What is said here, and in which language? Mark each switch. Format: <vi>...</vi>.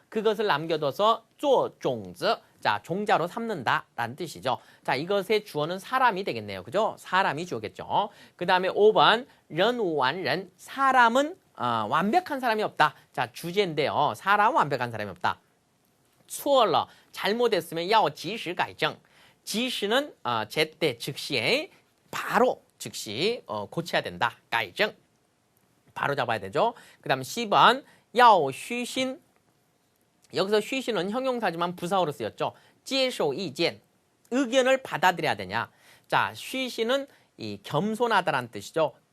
<ko>그것을 남겨둬서</ko> <zh>做种子.</zh> <ko>자, 종자로 삼는다 라는 뜻이죠. 자, 이것의 주어는 사람이 되겠네요. 그죠? 사람이 주어겠죠. 그 다음에 5번</ko> <zh>人无完人.</zh> <ko>사람은 완벽한 사람이 없다. 자, 주제인데요. 사람은 완벽한 사람이 없다.</ko> <zh>错了,</zh> <ko>잘못했으면</ko> <zh>要及时改正.</zh> <ko>及时는 제때 즉시에 바로 즉시 고쳐야 된다.</ko> <zh>改正.</zh> <ko>바로 잡아야 되죠. 그 다음 10번</ko> <zh>要虚心.</zh> <ko>여기서 쉬시는 형용사지만 부사어로 쓰였죠.</ko> <zh>接受意见.</zh> <ko>의견을 받아들여야 되냐. 자, 쉬시는 이 겸손하다라는 뜻이죠.</ko>